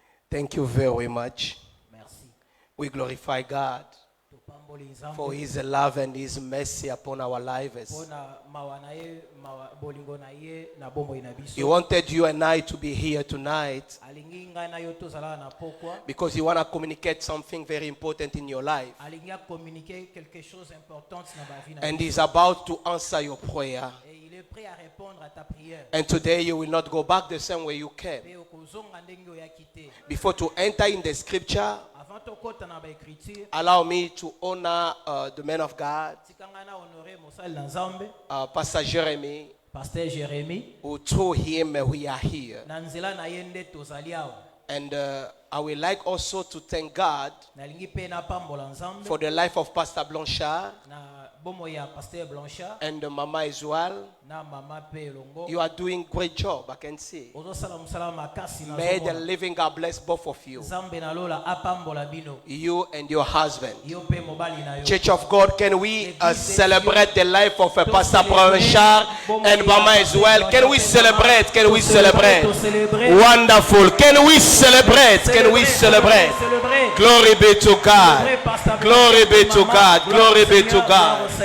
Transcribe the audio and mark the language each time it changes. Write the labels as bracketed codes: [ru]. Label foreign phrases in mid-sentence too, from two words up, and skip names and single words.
[en] Thank you very much. [fr] Merci. [en] We glorify God [ln] Topamboli Nzambe [en] for His love and His mercy upon our lives. [ln] mpona mawa na ye, bolingo na ye na bomoi na [en] He [ln] biso. [en] wanted you and I to be here tonight [ln] Alingi ngai na yo tozala na pokwa. [en] because He want to communicate something very important in your life. [ln] Alingi [fr] communiquer quelque chose d'important [ln] na ba vie na [en] And [ln] biso. [en] He's about to answer your prayer. [fr] Et il est prêt à répondre à ta prière. [en] And today you will not go back the same way you came. [ln] Pe okozonga ndenge oyaki te. [en] Before to enter in the scripture, [ln] Avant tokota na ba écriture, [en] allow me to honor the man of God, [ln] tikanga na honorer mosali na Nzambe, [en] Pastor Jeremy, [fr] Pasteur Jérémie. [en] who through him we are here. [ln] Na nzela na ye nde tozali awa. [en] And I would like also to thank God [ln] Nalingi pe na pambola Nzambe [en] for the life of Pastor Blanchard [ln] na bomo ya Pasteur Blanchard [en] and Mama as well. [ln] na mama pe longo. [en] You are doing great job, I can see. [ln] Ozosala musala makasi na [en] May the [ln] zomona. [en] living God bless both of you, [ln] Nzambe na lola apambola bino. [en] you and your husband. [ln] Yo pe mobali na yo. [en] Church of God, can we celebrate the life of Pastor Blanchard and Mama as well? Can we celebrate? Can we celebrate? Wonderful. Can we celebrate? Can we celebrate? Glory be to God. Glory be to God. Glory be to God.